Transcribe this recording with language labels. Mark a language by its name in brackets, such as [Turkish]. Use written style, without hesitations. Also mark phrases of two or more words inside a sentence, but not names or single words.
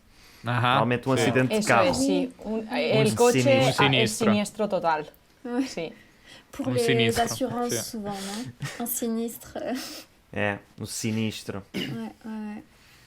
[Portuguese] Ah, Normalmente um [Italian] sì. [Portuguese] acidente de [Spanish] Eso [Portuguese] carro. [Spanish] es, sí. El coche [Portuguese] sinistro. [Spanish] es [Portuguese] Sinistro. [Spanish] siniestro total. [French] Ouais. [Spanish] Sí. [French] Pour Un les sinistre, assurances, [Italian] sì. [French] souvent, non? Un sinistre. [Portuguese] É, um sinistro. [French] Ouais, ouais, ouais.